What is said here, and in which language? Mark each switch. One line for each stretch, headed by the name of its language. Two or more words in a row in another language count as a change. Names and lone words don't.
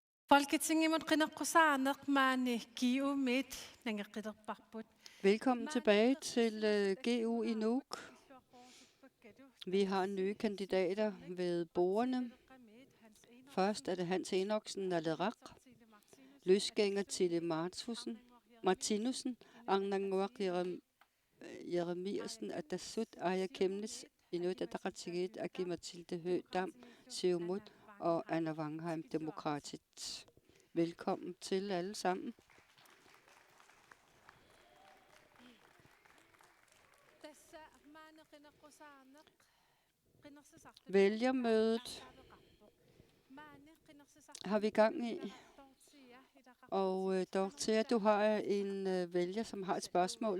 Kalaallisut: Folketinget qinaqqusaarneq maani kiuumit nangeqqilerparput.
Danish: Velkommen tilbage til GU i Nuuk. Vi har nye kandidater ved bordene. Først er det Hans Enoksen Nalerak, løsgænger Tille Martinussen, Angnanguaq Jeremiasen, Atasut, Aya Kemnes, Inuit Ataqatigiit, Aki Mathilde Høgh-Dam, Siumut og Anna Wangheim, Demokratit. Velkommen til alle sammen. Vælgermødet har vi gang i, og Dorthea, du har en vælger, som har et spørgsmål.